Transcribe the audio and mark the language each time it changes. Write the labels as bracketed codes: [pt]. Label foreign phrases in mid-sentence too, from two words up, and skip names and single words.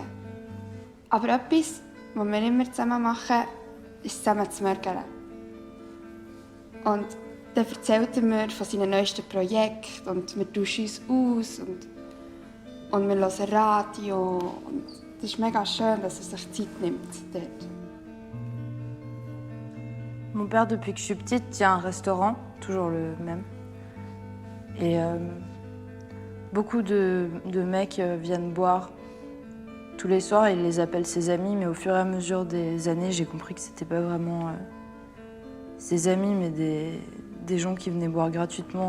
[de] Aber etwas, was wir immer zusammen machen, ist zusammen zu mörgeln. Und dann erzählt er mir von seinen neuesten Projekten und wir tauschen uns aus und wir hören Radio. Und es ist mega schön, dass er sich Zeit nimmt dort. [fr] Mon père, depuis que je suis petite, tient un restaurant, toujours le même. Et beaucoup de mecs viennent boire tous les soirs, il les appelle ses amis, mais au fur et à mesure des années, j'ai compris que c'était pas vraiment ses amis, mais des gens qui venaient boire gratuitement.